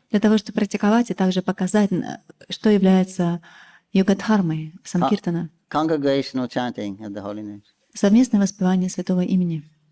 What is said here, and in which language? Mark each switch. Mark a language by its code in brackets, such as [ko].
[ru] Для того, чтобы практиковать и также показать, что является йога-дхармой Санкиртана. [en] Congregational chanting of the holy names. [ru] Совместное воспевание святого имени.